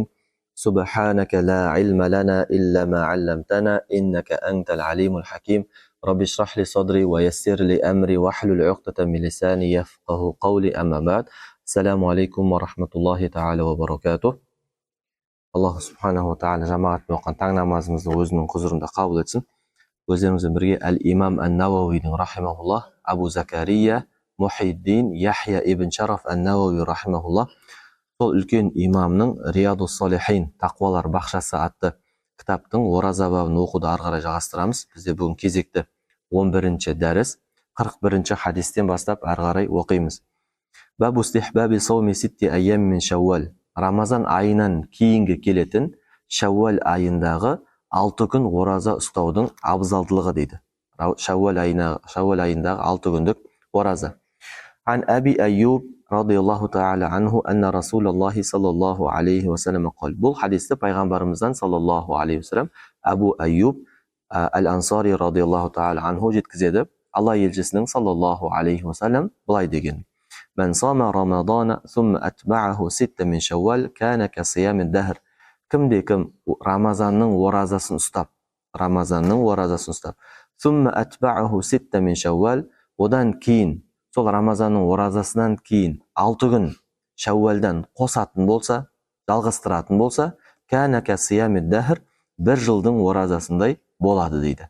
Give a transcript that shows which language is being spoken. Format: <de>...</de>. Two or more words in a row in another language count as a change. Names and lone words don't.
<ar>سبحانك لا علم لنا إلا ما علمتنا إنك أنت العليم الحكيم. رب اشرح لي صدري ويسر لي أمري واحلل عقدة من لساني يفقهوا قولي أما بعد. السلام عليكم ورحمة الله تعالى وبركاته. الله سبحانه وتعالى</ar> <kk>жамаатпен оқыған таң намазымызды өзінің құзырында қабыл етсін. Өздеріңізбен бірге Әл-Имам Ан-Науауидің рахимахуллах, Абу Закария Мухиддин Яхья ибн Шараф Ан-Науауи рахимахуллах, сол үлкен имамның Риядус Салихин, тақуалар бақшасы атты кітаптың ораза бабын оқуды ары қарай жалғастырамыз. Бізде бүгін кезекті 11-ші дәріс 41-ші хадистен бастап ары қарай оқимыз.</kk> <ar>باب استحباب صوم ستة أيام من شوال.</ar> <kk>Рамазан айынан кейінгі келетін Шаввал айындағы 6 күн ораза ұстаудың абзалдылығы дейді. Шаввал айындағы 6 күндік ораза.</kk> <ar>عن أبي أيوب رضي الله تعالى عنه أن رسول الله صلى الله عليه وسلم قال.</ar> <kk>Бұл хадисті пайғамбарымыздан</kk> <ar>صلى الله عليه وسلم</ar> <kk>Абу Айюб Ал-Ансари</kk> <ar>رضي الله تعالى عنه</ar> <kk>жеткізеді. Алла елшісінің</kk> <ar>صلى الله عليه وسلم</ar> <kk>былай деген:</kk> <ar>من صام رمضان ثم أتبعه ستا من شوال كان كصيام الدهر.</ar> <kk>Кімде-кім Рамазанның оразасын ұстап,</kk> <ar>ثم أتبعه ستا من شوال,</ar> <kk>одан кейін, сол Рамазанның оразасынан кейін 6 күн Шаввалдан қосатын болса, жалғастыратын болса,</kk> <ar>كان كصيام الدهر,</ar> <kk>1 жылдың оразасындай болады дейді.</kk>